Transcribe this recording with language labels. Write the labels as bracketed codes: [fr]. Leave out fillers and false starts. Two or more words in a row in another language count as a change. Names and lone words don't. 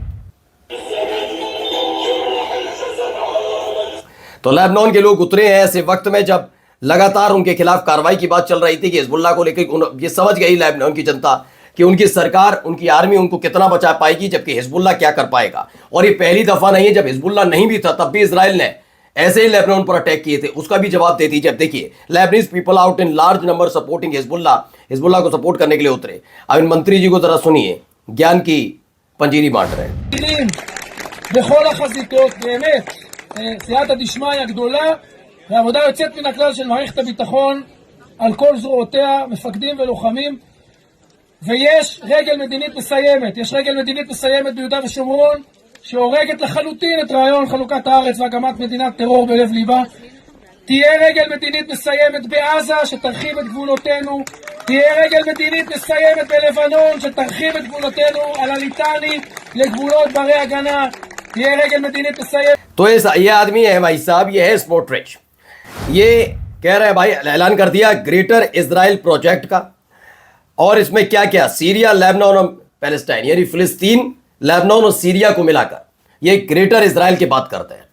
[hi] तो लेबनान के लोग उतरे हैं ऐसे वक्त में जब लगातार उनके खिलाफ कार्रवाई की बात चल रही थी कि हिजबुल्लाह को लेकर ये समझ गई लेबनान की जनता कि उनकी सरकार, उनकी आर्मी उनको कितना बचा पाएगी, जबकि हिजबुल्लाह क्या कर पाएगा। और ये पहली दफा नहीं है, जब हिजबुल्लाह नहीं भी था तब भी इजराइल ने ऐसे ही लेबनान पर अटैक किए थे, उसका भी जवाब देती। जब देखिए, [en] Lebanese people out in large number supporting [hi] हिजबुल्लाह को सपोर्ट करने के लिए उतरे। अब इन मंत्री जी को जरा सुनिए, ज्ञान की पंजीरी बांट रहे हैं। [he] בכל החזיתות, באמת, [arc] סייעתא דשמיא [he] גדולה ועבודה יוצאת מן הכלל של מערכת הביטחון על כל זרועותיה, מפקדים ולוחמים, ויש רגל מדינית מסיימת. יש רגל מדינית מסיימת ביהודה ושומרון שהורגת לחלוטין את רעיון חלוקת הארץ והקמת מדינת טרור בלב ליבה. תהיה רגל מדינית מסיימת בעזה שתרחיב את גבולותינו. תהיה רגל מדינית מסיימת בלבנון שתרחיב את גבולותינו על הליטני לגבולות ברי הגנה. תהיה רגל מדינית מסיימת. [hi] तो ये आदमी है भाई साहब, ये है स्मोट्रिच। ये कह रहे हैं भाई, ऐलान कर दिया ग्रेटर इजराइल प्रोजेक्ट का। और इसमें क्या क्या, सीरिया, लेबनान और पैलेस्टाइन, यानी फिलिस्तीन, लेबनान और सीरिया को मिलाकर ये ग्रेटर इजराइल की बात करते हैं।